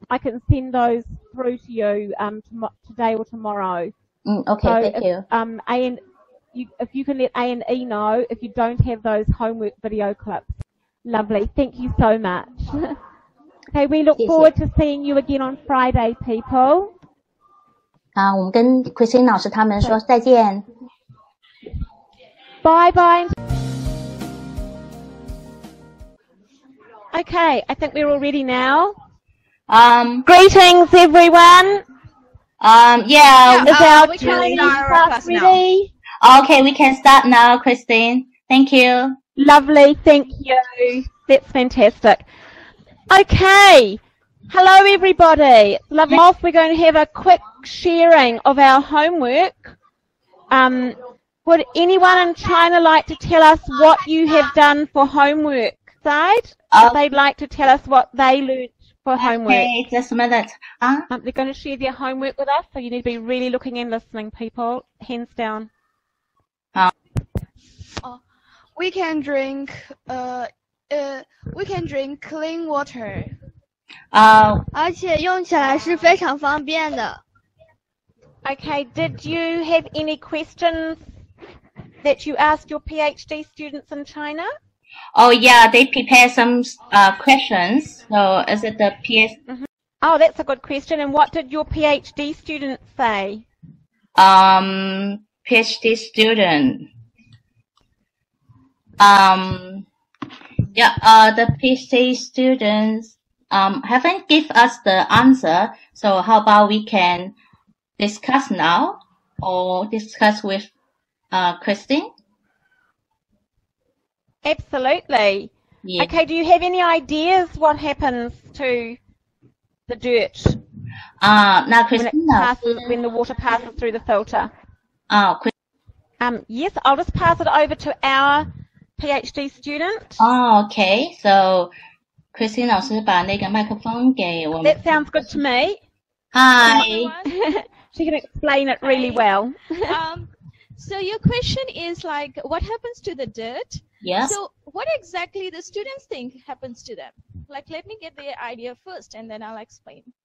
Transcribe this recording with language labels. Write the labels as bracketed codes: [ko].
[en] I can send those through to you today or tomorrow. Okay, so thank you. If you can let A&E know if you don't have those homework video clips. Lovely. Thank you so much. Okay, we look forward to seeing you again on Friday, people. [zh] 我们跟 Christine 老师他们说再见。 [en] Bye bye. Okay, I think we're all ready now. Greetings, everyone. Yeah. Is our we can Chinese start our class class ready? Okay, we can start now, Christine. Thank you. Lovely, thank you. That's fantastic. Okay. Hello, everybody. It's lovely. Off, we're going to have a quick sharing of our homework. Would anyone in China like to tell us what you have done for homework? Side? They'd like to tell us what they learned for homework. Okay, just a minute. They're going to share their homework with us, so you need to be really looking and listening, people. Hands down. We can drink clean water. [zh] 而且用起来是非常方便的。 [en] Okay, did you have any questions that you asked your PhD students in China? Oh yeah, they prepared some questions. So is it the PS? Oh, that's a good question. And what did your PhD students say? PhD student. The PhD students haven't give us the answer. So how about we can discuss now or discuss with Christine? Absolutely. Yeah. Okay, do you have any ideas what happens to the dirt now Christine, when the water passes through the filter? Yes, I'll just pass it over to our PhD student. Oh, okay. [zh] So Christine 老师把那个麦克风给我们。 [en] That sounds good to me. Hi. She can explain it really well. So your question is like, what happens to the dirt? Yes. So what exactly the students think happens to them? Like, let me get the idea first, and then I'll explain.